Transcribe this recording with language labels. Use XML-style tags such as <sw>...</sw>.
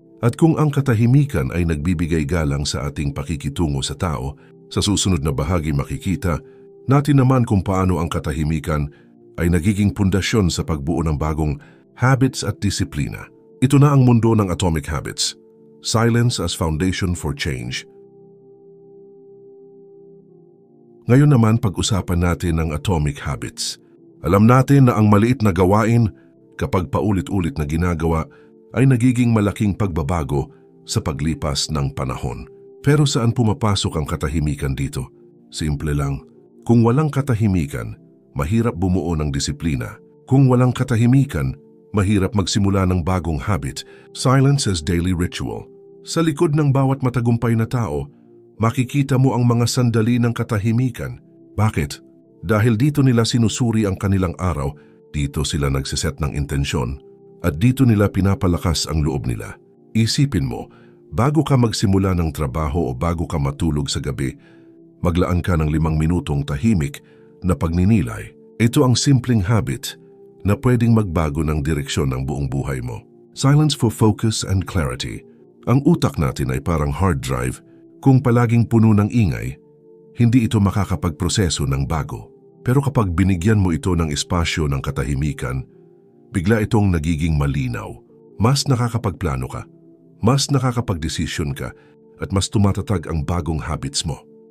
<tl>At kung ang katahimikan ay nagbibigay galang sa ating pakikitungo sa tao, sa susunod na bahagi makikita natin naman kung paano ang katahimikan ay nagiging pundasyon sa pagbuo ng bagong habits at disiplina. Ito na ang mundo ng Atomic Habits.</tl> <en>Silence as Foundation for Change.</en> <tl>Ngayon naman pag-usapan natin ang Atomic Habits. Alam natin na ang maliit na gawain, kapag paulit-ulit na ginagawa, ay nagiging malaking pagbabago sa paglipas ng panahon. Pero saan pumapasok ang katahimikan dito? Simple lang. Kung walang katahimikan, mahirap bumuo ng disiplina. Kung walang katahimikan, mahirap magsimula ng bagong habit.</tl> <en>Silence as daily ritual.</en> <tl>Sa likod ng bawat matagumpay na tao, makikita mo ang mga sandali ng katahimikan. Bakit? Dahil dito nila sinusuri ang kanilang araw, dito sila nagsiset ng intensyon, at dito nila pinapalakas ang loob nila. Isipin mo, bago ka magsimula ng trabaho o bago ka matulog sa gabi, maglaan ka ng 5 minutong tahimik na pagninilay. Ito ang simpleng habit na pwedeng magbago ng direksyon ng buong buhay mo.</tl> <en>Silence for focus and clarity.</en> <tl>Ang utak natin ay parang hard drive. Kung palaging puno ng ingay, hindi ito makakapagproseso ng bago. Pero kapag binigyan mo ito ng espasyo ng katahimikan, bigla itong nagiging malinaw. Mas nakakapagplano ka, mas nakakapagdesisyon ka, at mas tumatatag ang bagong habits mo.</tl>